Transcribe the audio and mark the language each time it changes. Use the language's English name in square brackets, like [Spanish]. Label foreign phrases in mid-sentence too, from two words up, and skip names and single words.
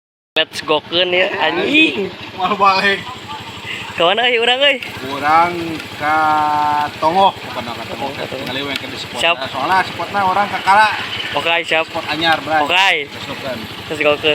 [English] Let's go [Sundanese] keun ya anjing. [Indonesian] Mau balik. [Sundanese] Ke mana euy urang euy? Urang ka Tongoh, bukan ka Tongoh. Ngaliweng ke di spot. Soalnya spotna orang kakara. [Indonesian] Oke, siap. [Sundanese] Spot anyar, Bray. Oke. [English] Let's go [Sundanese] keun.